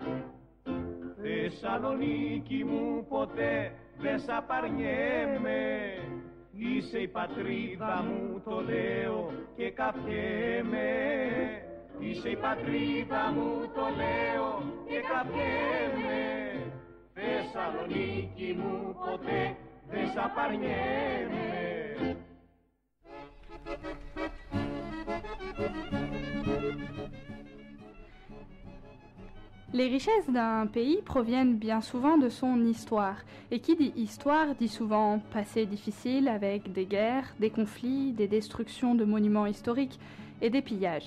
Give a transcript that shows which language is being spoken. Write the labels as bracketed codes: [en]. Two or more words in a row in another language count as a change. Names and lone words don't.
[el] Θεσσαλονίκη μου ποτέ δεν σ' απαρνιέμαι, είσαι η πατρίδα μου, το λέω και καπιέμαι. Είσαι η πατρίδα μου, το λέω και καπιέμαι. Θεσσαλονίκη μου ποτέ δεν σ' απαρνιέμαι. [fr] Les richesses d'un pays proviennent bien souvent de son histoire. Et qui dit histoire dit souvent passé difficile avec des guerres, des conflits, des destructions de monuments historiques et des pillages.